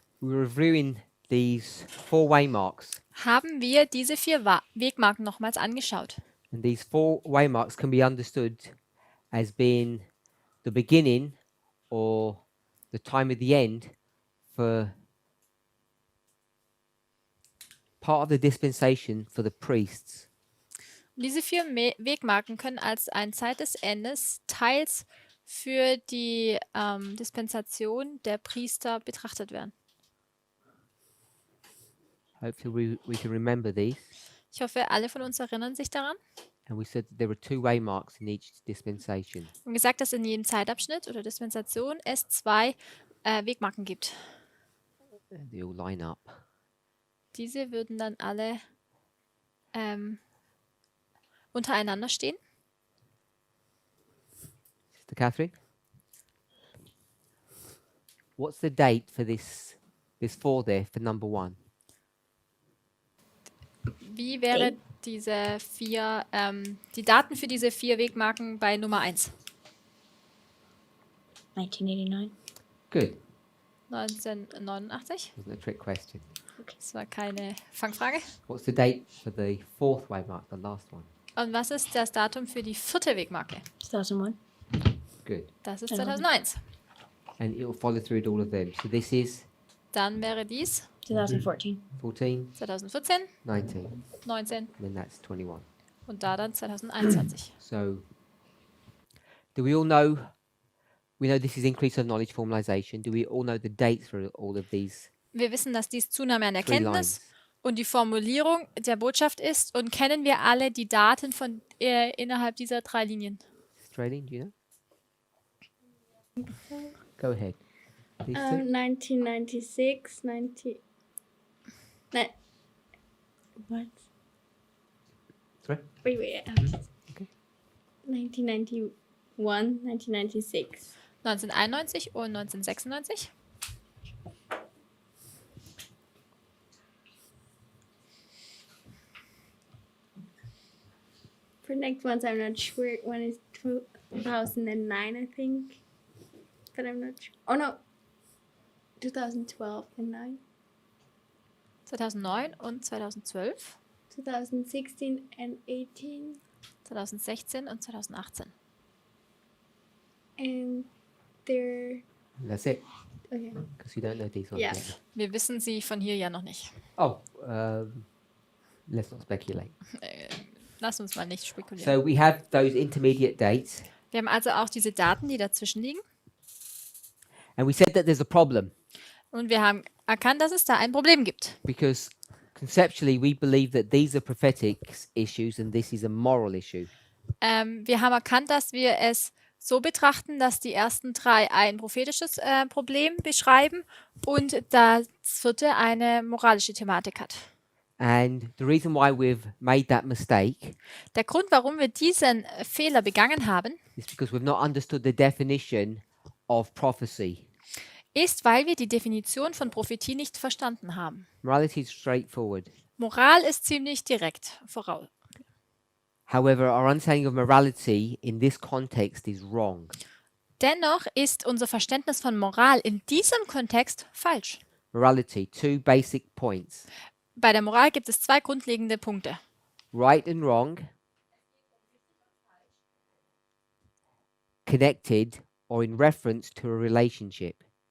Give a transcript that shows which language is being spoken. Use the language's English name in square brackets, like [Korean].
[English] we were reviewing these 4 waymarks. [German] haben wir diese 4 Wegmarken nochmals angeschaut. [English] And these 4 waymarks can be understood as being the beginning or the time of the end for part of the dispensation for the priests. [German] Und diese 4 Wegmarken können als eine Zeit des Endes teils für die Dispensation der Priester betrachtet werden. [English] Hopefully we can remember these. [German] Ich hoffe, alle von uns erinnern sich daran. [English] And we said that there were 2 waymarks in each dispensation. [German] Wir haben gesagt, dass in jedem Zeitabschnitt oder Dispensation es 2 Wegmarken gibt. [English] And they all line up. [German] Diese würden dann alle untereinander stehen. [English] Sister Catherine? What's the date for this 4 there for number 1? [German] Wie wäre diese 4, die Daten für diese 4 Wegmarken bei Nummer 1? [English] 1989. Good. 1989. Wasn't a trick question. [German] Das war keine Fangfrage. [English] What's the date for the 4th waymark, the last one? [German] Und was ist das Datum für die 4. Wegmarke? [English] 2001. Good. [German] Das ist 2001. [English] And it will follow through all of them. So this is [German] Dann wäre dies 2014. 14, 2014, 19, 19 [English] and then that's 21. [German] und da dann 2021. [English] So do we all know, we know this is increase of knowledge formalization. Do we all know the dates for all of these [German] Wir wissen, dass dies Zunahme an 3 Erkenntnis [English] lines? [German] und die Formulierung der Botschaft ist und kennen wir alle die Daten von innerhalb dieser 3 Linien. [English] Australian, do you know? Go ahead. These two? 1996, 90. What? Sorry? Wait. Okay. 1991, 1996. [German] 1991 und 1996. [English] For next ones, I'm not sure. One is 2009, I think. But I'm not sure. Oh, no. 2012 and 9. [German] 2009 und 2012, [English] 2016 and 18. [German] 2016 und 2018. [English] And they're... That's it, Okay. because you don't know these ones Yeah. yet. [German] Wir wissen sie von hier ja noch nicht. [English] Oh, let's not speculate. [German] Lass uns mal nicht spekulieren. [English] So we have those intermediate dates, [German] Wir haben also auch diese Daten, die dazwischen liegen. [English] and we said that there's a problem [German] Und wir haben erkannt, dass es da ein Problem gibt. [English] because conceptually we believe that these are prophetic issues and this is a moral issue. [German] Wir haben erkannt, dass wir es so betrachten, dass die ersten 3 ein prophetisches Problem beschreiben und das 4. eine moralische Thematik hat. [English] And the reason why we've made that mistake [German] Der Grund, warum wir diesen Fehler begangen haben, [English] is because we've not understood the definition of prophecy. [German] ist, weil wir die Definition von Prophetie nicht verstanden haben. [English] Morality is straightforward. [German] Moral ist ziemlich direkt voraus. [English] However, our understanding of morality in this context is wrong. [German] Dennoch ist unser Verständnis von Moral in diesem Kontext falsch. [English] Morality, 2 basic points. [German] Bei der Moral gibt es 2 grundlegende Punkte. [English] Right and wrong, connected or in reference to a relationship.